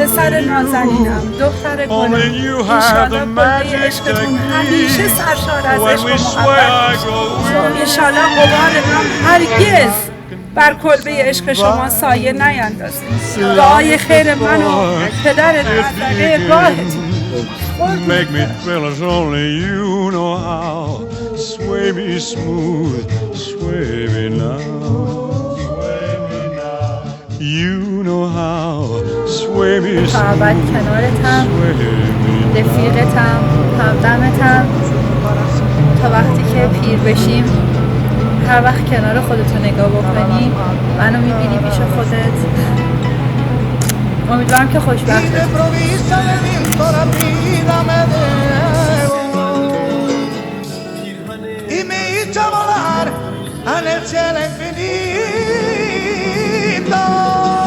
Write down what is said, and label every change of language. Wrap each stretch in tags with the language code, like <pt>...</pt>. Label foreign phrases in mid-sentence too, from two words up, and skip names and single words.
<fa>پسر نازنینم، دختر گلم، انشالله کلبه عشقتون همیشه سرشار از عشق و محبت باشه. انشالله غبار غم هرگز بر کلبه عشق شما سایه نیندازه. دعای خیر من و پدر دردقه راهت.</fa> <en>Make me thrill as only you know how. Sway me smooth, sway me now. You know how, sway me,</en> <fa>تا ابد کنارتم،</fa> <en>sway me.</en> <fa>رفیقتم، همدمتم، تا وقتی که پیر بشیم هر وقت کنار خودتو نگاه بکنی منو میبینی پیش خودت. امیدوارم که خوشبخت باشی.</fa> <es>Y me hizo volar en el cielo infinito.</es>